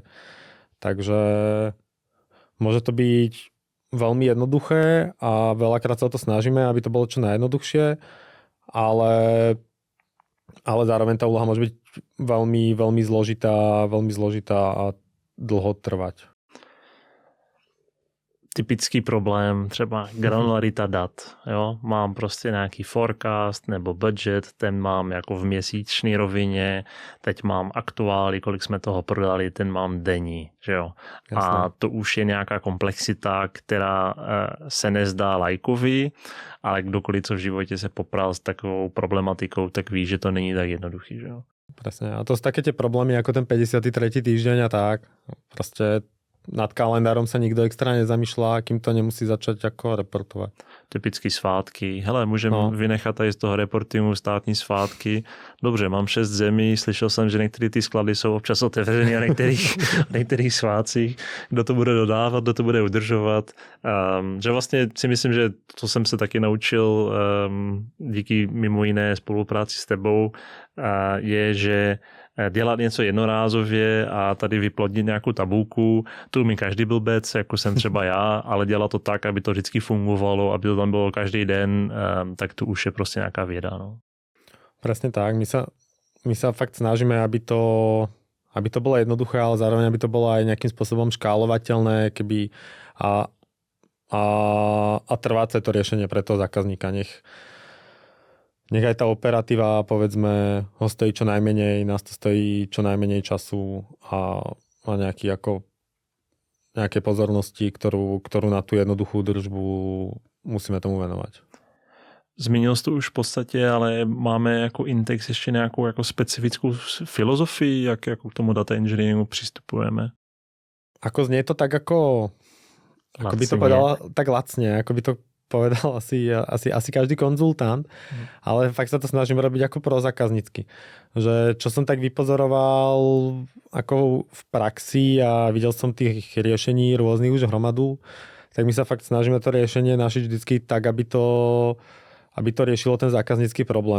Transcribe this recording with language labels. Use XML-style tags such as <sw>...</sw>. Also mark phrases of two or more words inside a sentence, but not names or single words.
<sk>Takže môže to byť veľmi jednoduché a veľakrát sa o to snažíme, aby to bolo čo najjednoduchšie, ale zároveň tá úloha môže byť veľmi, veľmi zložitá a dlho trvať.</sk> <cs>Typický problém, třeba granularita dat. Jo? Mám prostě nějaký forecast nebo budget, ten mám jako v měsíční rovině, teď mám aktuály, kolik jsme toho prodali, ten mám denní. Že jo? A to už je nějaká komplexita, která se nezdá lajkovi, ale kdokoliv, co v životě se popral s takovou problematikou, tak ví, že to není tak jednoduchý. Že jo?</cs> <sk>Presne. A to sú také tie problémy ako ten 53. týždeň a tak. Proste nad kalendárom sa nikto extra nezamýšľa, kým to nemusí začať ako reportovať.</sk> <cs>Typicky svátky. Hele, můžeme vynechat tady z toho reportingu státní svátky. Dobře, mám 6 zemí, slyšel jsem, že některé ty sklady jsou občas otevřené a některých svátcích. Kdo to bude dodávat, kdo to bude udržovat. Že vlastně si myslím, že to jsem se taky naučil díky mimo jiné spolupráci s tebou, je, že dělat něco jednorázově a tady vyplodnit nějakou tabulku, tu mi každý blbec, jako jsem třeba já, ale dělat to tak, aby to vždycky fungovalo, aby to tam bylo každý den, tak to už je prostě nějaká věda. No.</cs> <sk>Presne tak. My sa fakt snažíme, aby to bolo jednoduché, ale zároveň aby to bolo aj nejakým spôsobom škálovateľné, a trváce to riešenie pre toho zákazníka. nech aj tá operatíva, povedzme, ho stojí čo najmenej, nás to stojí čo najmenej času a nejaké pozornosti, ktorú na tú jednoduchú držbu musíme tomu venovať.</sk> <cs>Zmínil jsi to už v podstatě, ale máme jako Intex ještě nějakou jako specifickou filozofii, jak jako k tomu</cs> <en>data engineeringu</en> <cs>přistupujeme?</cs> <sk>Ako znie to tak ako by to povedal tak lacne, ako by to povedal asi každý konzultant, ale fakt sa to snažím robiť ako prozákaznícky. Že čo som tak vypozoroval ako v praxi a videl som tých riešení rôznych už hromadu, tak my sa fakt snažíme to riešenie našiť vždycky tak, aby to riešilo ten zákaznícky problém.</sk>